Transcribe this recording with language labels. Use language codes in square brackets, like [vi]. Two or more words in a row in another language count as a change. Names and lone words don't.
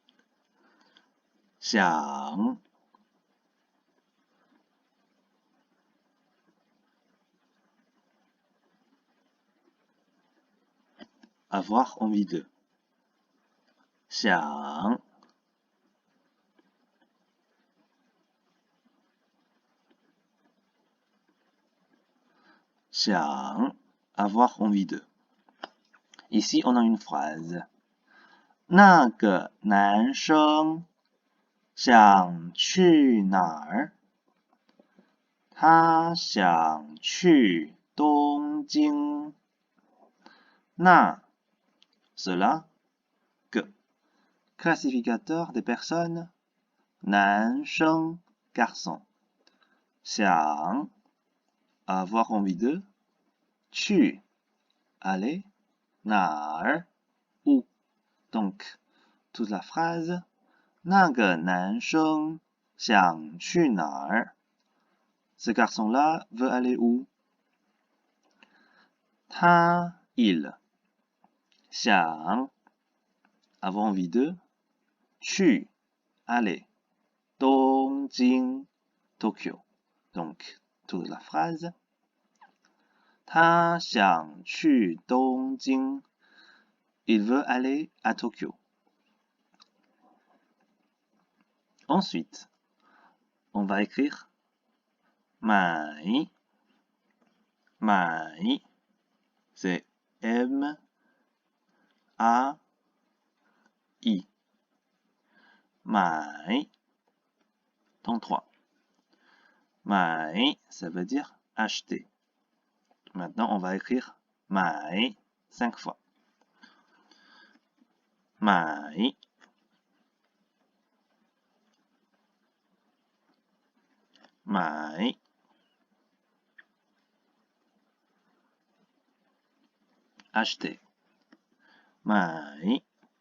[fr] 想 avoir envie de. [zh] 想 想 [fr] avoir envie de. Ici, on a une phrase. [zh] 那个男生想去哪儿？他想去东京。 [fr] 那 cela, que classificateur des personnes, 男生 garçon. 想 avoir envie de, 去 aller, 哪儿 où. Donc, toute la phrase, [zh] 那个男生想去哪儿？ [fr] Ce garçon-là veut aller où? 他 il 想 avoir envie de 去 aller 东京 Tokyo. Donc, toute la phrase. [zh] 他想去东京 [fr] Il veut aller à Tokyo. Ensuite, on va écrire [zh] 买 买 [fr] c'est M A I 买 ton 3. 买 ça veut dire acheter. Maintenant, on va écrire 买 5 fois. [zh] 买 买 acheter 买